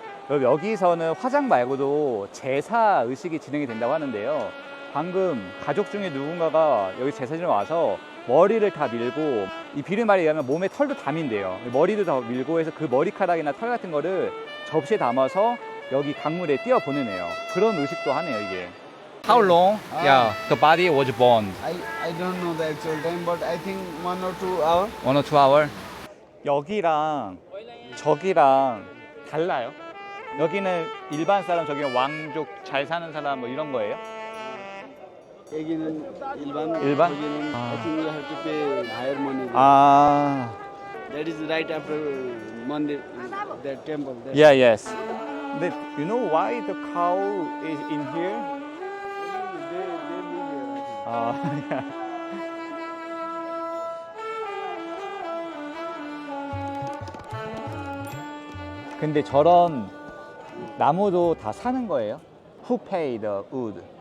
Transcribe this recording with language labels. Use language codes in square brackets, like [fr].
[ko] 여기서는 화장 말고도 제사 의식이 진행이 된다고 하는데요. 방금 가족 중에 누군가가 여기 제사지로 와서 머리를 다 밀고, 이 비료 말에 의하면 몸에 털도 다 민대요. 머리도 다 밀고 해서 그 머리카락이나 털 같은 거를 접시에 담아서 여기 강물에 띄워 보내네요. 그런 의식도 하네요, 이게. [en] How long? Yeah, the body was burned. I don't know the actual time, but I think 1 or 2 hours. [ko] 1 or 2 hour? 여기랑 저기랑 달라요? 여기는 일반 사람, 저기는 왕족 잘 사는 사람 뭐 이런 거예요? 여기는 일반. 일반? [en] 여기는 I think you have to pay higher money. 아, That is right after Mandir, that temple. That yeah, yes. But you know why the cow is in here? They live here. [ko] 아, 근데 저런 나무도 다 사는 거예요? Who pay the wood?